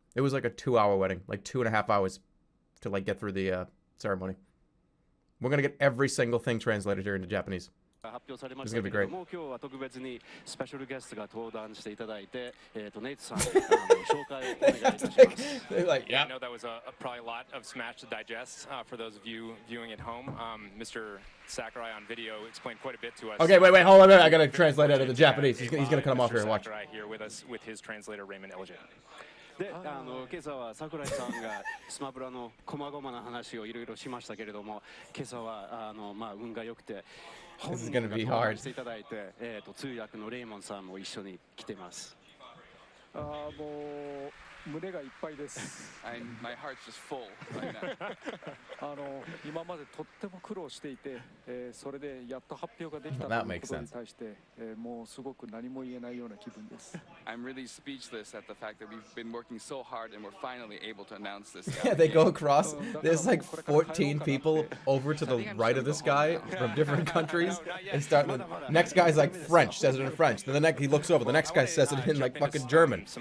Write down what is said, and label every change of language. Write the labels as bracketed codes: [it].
[en] It was like a 2-hour wedding, like 2.5 hours to like get through the ceremony. We're going to get every single thing translated here into Japanese. This is going to be great. [ja] 今日は特別にスペシャルゲストが登壇していただいて、ネイトさん紹介をお願いいたします。 [en] They're like, yeah. I know that was probably a lot of Smash to digest for those of you viewing at home. Mr. Sakurai on video explained quite a bit to us. Okay, wait, hold on. I got to translate it into Japanese. He's going to come off here and watch. Sakurai here with us with his translator Raymond Elgin. [ja] で、今朝は桜井さんがスマブラの細々な話をいろいろしましたけれども、今朝は運が良くて本人が登場していただいて、通訳のレイモンさんも一緒に来てます。もう胸がいっぱいです。 [en] My heart's just full right now. [ja] 今までとっても苦労していて、それでやっと発表ができたということに対して、もうすごく何も言えないような気分です。 [en] I'm really speechless at the fact that we've been working so hard and we're finally able to announce this. Yeah, they go across. There's like 14 people over to the right of this guy from different countries and start. The next guy's like French, says it in French. Then the next he looks over. The next guy says it in like fucking German.